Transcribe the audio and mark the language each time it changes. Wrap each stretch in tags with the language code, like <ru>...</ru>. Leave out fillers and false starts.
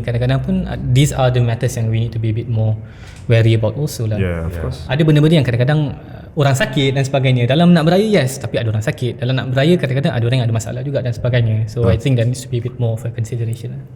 <ms>Kadang-kadang pun</ms> <en>these are the matters yang we need to be a bit more wary about also lah. Yeah, of course.</en> <ms>Ada benda-benda yang kadang-kadang orang sakit dan sebagainya. Dalam nak beraya yes, tapi ada orang sakit. Dalam nak beraya kadang-kadang ada orang yang ada masalah juga dan sebagainya.</ms> <en>So I think that needs to be a bit more of a consideration.</en>